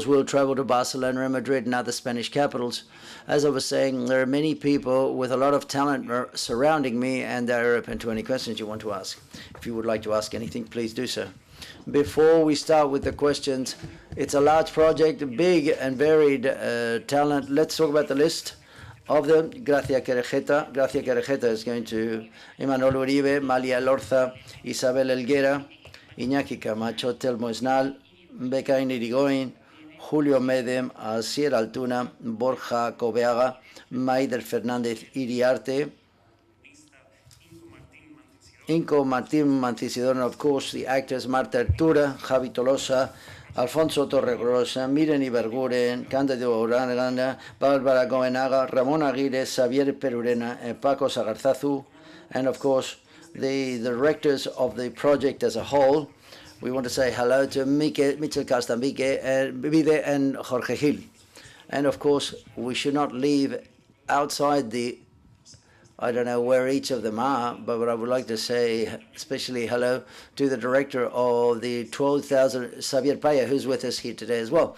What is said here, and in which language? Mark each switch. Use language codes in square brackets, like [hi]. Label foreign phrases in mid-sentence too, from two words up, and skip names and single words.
[en] We'll travel to Barcelona and Madrid and other Spanish capitals. As I was saying, there are many people with a lot of talent surrounding me, and they're open to any questions you want to ask. If you would like to ask anything, please do so. Before we start with the questions, it's a large project, big and varied talent. Let's talk about the list of them. Gracia Querejeta is going to Imanol Uribe, Malia Lorza, Isabel Elguera, Iñaki Camacho, Telmo Esnal, Becain Irigoyen, Julio Medem, Asier Altuna, Borja Cobeaga, Maider Fernández Iriarte, Inco Martín Mancisidor, and of course the actors Marta Artura, Javi Tolosa, Alfonso Torregrosa, Miren Iberguren, Cándido Uranga, Bárbara Goenaga, Ramón Aguirre, Xavier Perurena, and Paco Sagarzazu, and of course the directors of the project as a whole. We want to say hello to Michel Castambique and Jorge Gil. And of course, we should not leave outside I don't know where each of them are, but what I would like to say, especially hello to the director of the 12,000, Xavier Paya, who's with us here today as well.